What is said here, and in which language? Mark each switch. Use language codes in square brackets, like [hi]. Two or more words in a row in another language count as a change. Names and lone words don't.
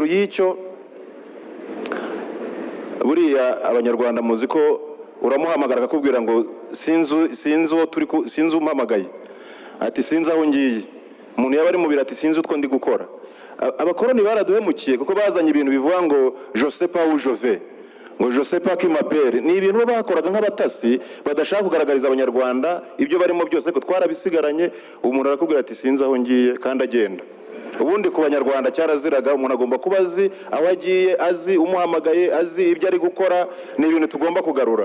[rw] hejuru y'icyo buriya abanyarwanda muzi ko uramuhamagara akakubwira ngo sinzi umpamagaye, ati sinzi aho ngiye. Umuntu yaba ari mu biro ati sinzi utwo ndi gukora. Abakoroni baraduhemukiye kuko bazanye ibintu bivuga ngo [fr] je sais pas où je vais, [rw] ngo [fr] je sais pas qui m'appelle. [rw] Ni ibintu bakoraga nk'abatasi badashaka kugaragariza abanyarwanda ibyo barimo byose, ariko twarabisigaranye. Umuntu arakubwira ati sinzi aho ngiye kandi agenda. Ubundi ku banyarwanda cyaraziraga, umuntu agomba kuba azi aho agiye, azi umuhamagaye, azi ibyo ari gukora. Ni ibintu tugomba kugarura.